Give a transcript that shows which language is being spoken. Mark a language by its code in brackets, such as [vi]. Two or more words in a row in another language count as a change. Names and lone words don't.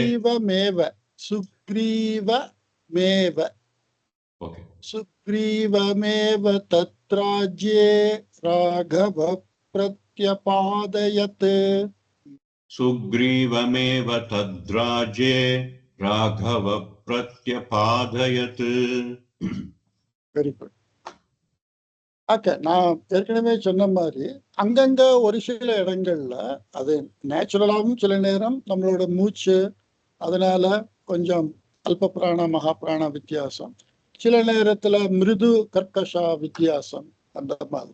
[sa] सुग्रीवमेव तत्राज्ये राघव प्रत्यपादयत्. सुग्रीवमेव तद्राजे राघव प्रत्यपादयत्. [en] very good. [ta] ஓகே, நான் ஏற்கனவே சொன்ன மாதிரி அங்கங்க ஒரு சில இடங்கள்ல அது நேச்சுரலாகவும் சில நேரம் நம்மளோட மூச்சு அதனால கொஞ்சம் அல்ப பிராண மகா பிராண வித்தியாசம், சில நேரத்துல மிருது கர்க்கஷா வித்தியாசம், அந்த மாதிரி.